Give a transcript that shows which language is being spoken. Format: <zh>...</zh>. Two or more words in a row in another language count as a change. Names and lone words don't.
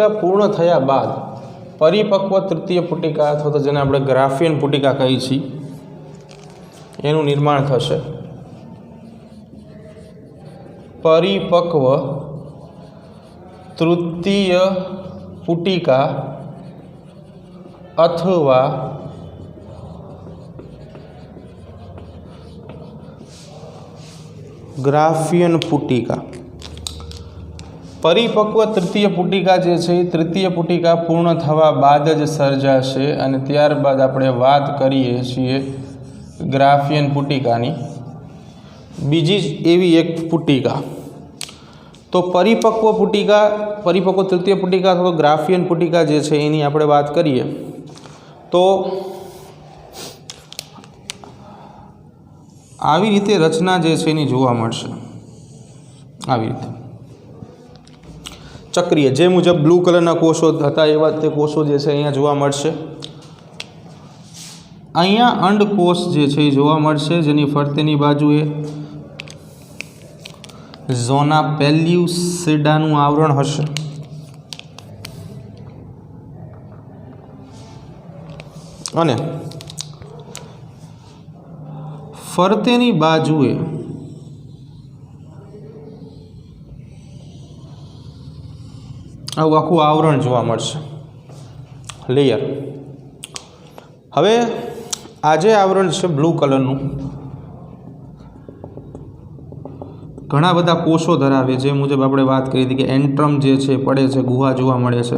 <gu>પૂર્ણ થયા બાદ પરિપક્વ તૃતીય પુટિકા અથવા તો જેને આપણે ગ્રાફિયન પુટિકા કહી છી એનું નિર્માણ થશે। પરિપક્વ તૃતીય પુટિકા અથવા ગ્રાફિયન પુટિકા। પરિપક્વ તૃતીય પુટિકા જે છે તૃતીય પુટિકા પૂર્ણ થવા બાદ જ સર્જાશે અને ત્યારબાદ આપણે વાત કરીએ છીએ ગ્રાફિયન પુટિકાની। બીજી એવી એક પુટિકા તો પરિપક્વ પુટિકા, પરિપક્વ તૃતીય પુટિકા અથવા ગ્રાફિયન પુટિકા જે છે એની આપણે વાત કરીએ તો આવી રીતે રચના જે છે એની જોવા મળશે। આવી રીતે ચક્રીય જે મુજબ</gu> <en>blue colorna</en> <gu>કોષો હતા એવા તે કોષો જે છે અહીંયા જોવા મળશે। અહીંયા અંડકોષ જે છે એ જોવા મળશે જેની ફરતેની બાજુએ ઝોના પેલ્યુસિડાનું આવરણ હશે। અને ફરતેની બાજુએ આખું આવરણ જોવા મળશે, લેયર। હવે આજે આવરણ છે</gu> <en>blue colornu</en> <gu>ઘણા બધા કોષો ધરાવે જે મુજબ આપણે વાત કરી હતી કે એન્ટ્રમ જે છે પડે છે ગુહા જોવા મળે છે।</gu>